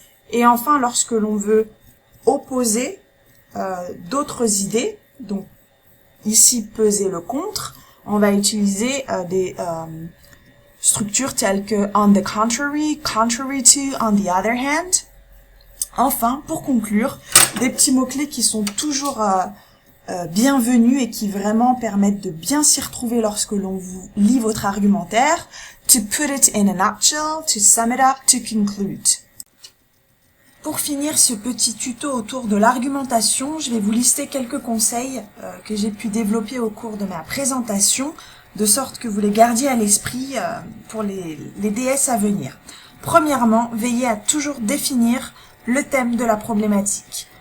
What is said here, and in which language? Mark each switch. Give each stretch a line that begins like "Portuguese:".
French: Et enfin, lorsque l'on veut opposer d'autres idées, donc ici peser le contre, on va utiliser des structures telles que
English: on the contrary, contrary to, on the other hand.
French: Enfin, pour conclure, des petits mots-clés qui sont toujours bienvenus et qui vraiment permettent de bien s'y retrouver lorsque l'on vous lit votre argumentaire.
English: To put it in a nutshell, to sum it up, to conclude.
French: Pour finir ce petit tuto autour de l'argumentation, je vais vous lister quelques conseils que j'ai pu développer au cours de ma présentation, de sorte que vous les gardiez à l'esprit pour les DS à venir. Premièrement, veillez à toujours définir le thème de la problématique.